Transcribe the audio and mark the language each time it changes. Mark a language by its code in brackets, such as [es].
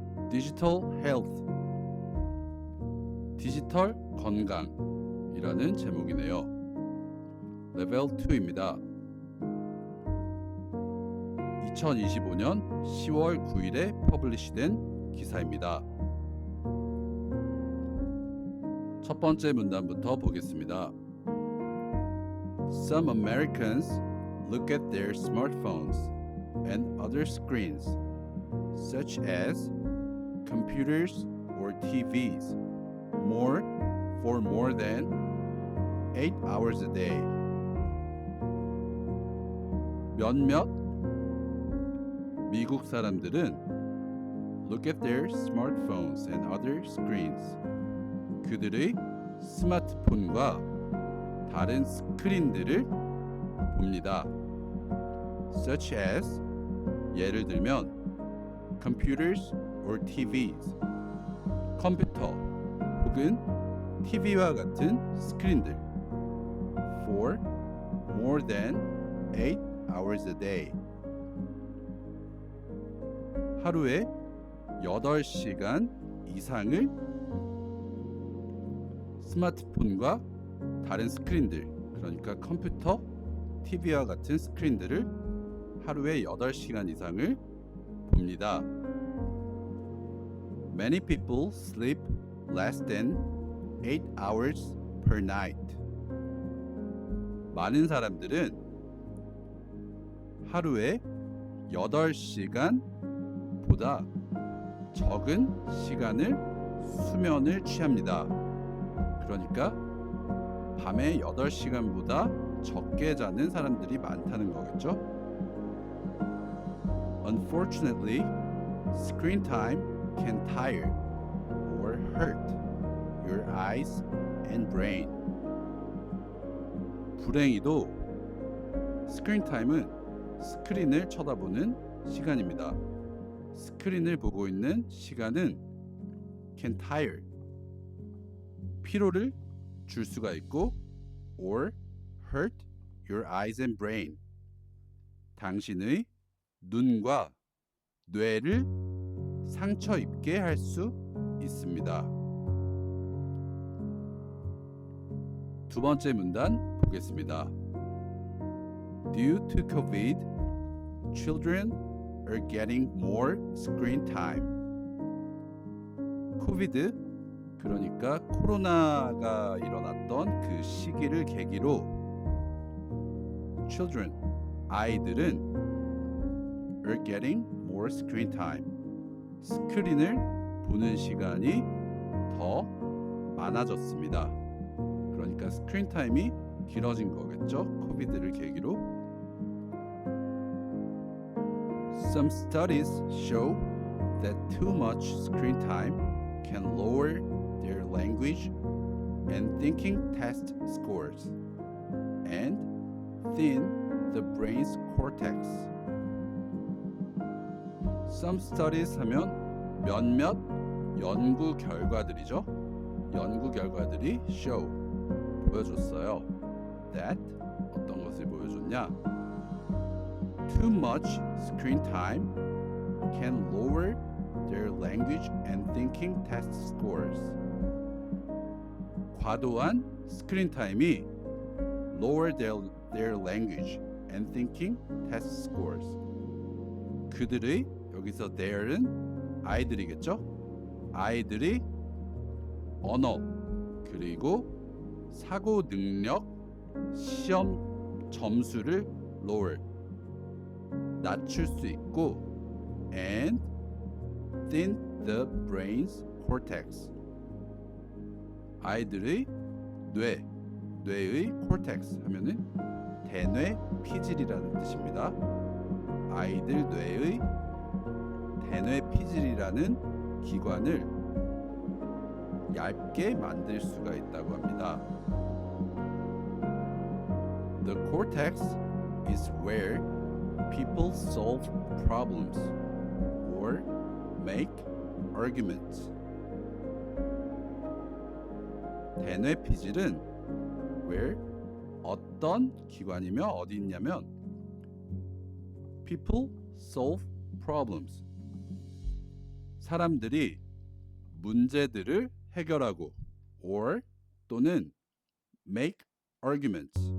[en] Digital Health, [ko] 디지털 건강이라는 제목이네요. 레벨 2입니다. 2025년 10월 9일에 퍼블리시된 기사입니다. 첫 번째 문단부터 보겠습니다. [en] Some Americans look at their smartphones and other screens, such as computers or TVs, for more than 8 hours a day. [ko] 몇몇 미국 사람들은 [en] look at their smartphones and other screens. [ko] 그들의 스마트폰과 다른 스크린들을 봅니다. [en] Such as [ko] 예를 들면 [en] computers or TVs [ko] 컴퓨터 혹은 TV와 같은 스크린들 [en] for more than 8 hours a day [ko] 하루에 8시간 이상을 스마트폰과 다른 스크린들, 그러니까 컴퓨터, TV와 같은 스크린들을 하루에 8시간 이상을 봅니다. [en] Many people sleep less than 8 hours per night. [ko] 많은 사람들은 하루에 8시간보다 적은 시간을 수면을 취합니다. 그러니까 밤에 8시간보다 적게 자는 사람들이 많다는 거겠죠? [en] Unfortunately, screen time can tire or hurt your eyes and brain. [ko] 불행히도 스크린 타임은 스크린을 쳐다보는 시간입니다. 스크린을 보고 있는 시간은 [en] can tire, [ko] 피로를 줄 수가 있고 [en] or hurt your eyes and brain, [ko] 당신의 눈과 뇌를 상처 입게 할 수 있습니다. 두 번째 문단 보겠습니다. [en] Due to COVID, children are getting more screen time. [ko] 코비드, 그러니까 코로나가 일어났던 그 시기를 계기로 [en] children, [ko] 아이들은 [en] are getting more screen time. [ko] 스크린을 보는 시간이 더 많아졌습니다. 그러니까 스크린 타임이 길어진 거겠죠? 코비드를 계기로. [en] Some studies show that too much screen time can lower their language and thinking test scores and thin the brain's cortex. Some studies [ko] 하면 몇몇 연구 결과들이죠. 연구 결과들이 [en] show, [ko] 보여줬어요. [en] That, [ko] 어떤 것을 보여줬냐? [en] Too much screen time can lower their language and thinking test scores. [ko] 과도한 스크린 타임이 [en] lower their language and thinking test scores. [ko] 그들의, 여기서 their은 아이들이겠죠? 아이들이 언어 그리고 사고 능력 시험 점수를 [en] lower, [ko] 낮출 수 있고 [en] and thin the brain's cortex. [ko] 아이들의 뇌의 cortex 하면은 대뇌 피질이라는 뜻입니다. 아이들 뇌의 대뇌 피질이라는 기관을 얇게 만들 수가 있다고 합니다. [en] The cortex is where people solve problems or make arguments. [ko] 대뇌 피질은 [en] where [ko] 어떤 기관이며 어디 있냐면 [en] People solve problems. [ko] 사람들이 문제들을 해결하고 [en] or [ko] 또는 make arguments.